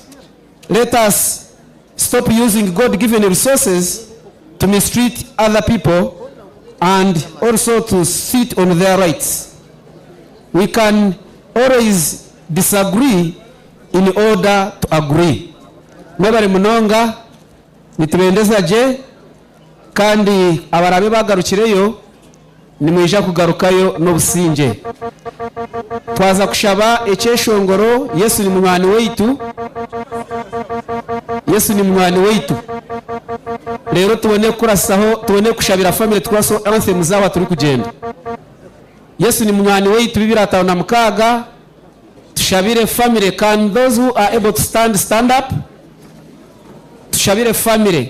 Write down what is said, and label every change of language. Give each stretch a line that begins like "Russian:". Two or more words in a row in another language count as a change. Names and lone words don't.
English: Let us stop using God-given resources to mistreat other people and also to sit on their rights. We can always disagree in order to agree.
Chiga: Mwebale munonga nitubendeza je kandi abarabe bagarukireyo nimwija kugarukayo n'obusinge. Twaza kushaba ekyeshongoro. Yesu ni munywani weitu, Yesu ni munywani weitu. Rero tubone kurasaho, tubone kushabira family twaso anthem zawa turi kugenda. Yesu ni munywani weitu, Biblia 5:6. Tushabire family.
English: Can those who are able to stand up?
Chiga: Tushabire family.